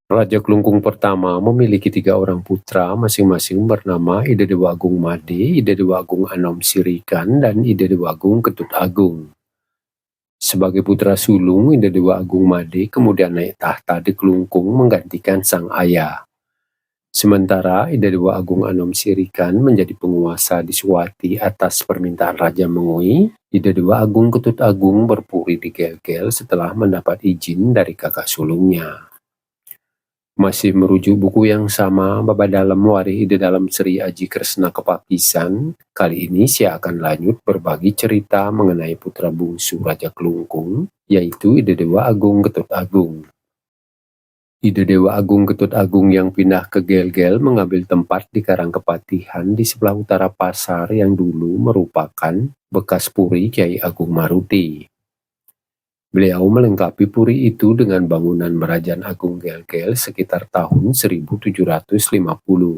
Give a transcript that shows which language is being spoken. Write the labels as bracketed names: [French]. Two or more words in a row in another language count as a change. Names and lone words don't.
[Indonesian] Raja Klungkung pertama memiliki 3 orang putra, masing-masing bernama Ida Dewa Agung Made, Ida Dewa Agung Anom Sirikan, dan Ida Dewa Agung Ketut Agung. Sebagai putra sulung, Ida Dewa Agung Made kemudian naik tahta di Klungkung menggantikan sang ayah. Sementara Ida Dewa Agung Anom Sirikan menjadi penguasa di Suwati atas permintaan Raja Mengui, Ida Dewa Agung Ketut Agung berpuri di Gel-Gel setelah mendapat izin dari kakak sulungnya. Masih merujuk buku yang sama, Baba Dalam Warih Ida Dalam Sri Aji Kresna Kepapisan, kali ini saya akan lanjut berbagi cerita mengenai putra bungsu Raja Klungkung, yaitu Ida Dewa Agung Ketut Agung. Ida Dewa Agung Ketut Agung yang pindah ke Gel-Gel mengambil tempat di Karangkepatihan di sebelah utara pasar yang dulu merupakan bekas puri Kiai Agung Maruti. Beliau melengkapi puri itu dengan bangunan Merajaan Agung Gel-Gel sekitar tahun 1750.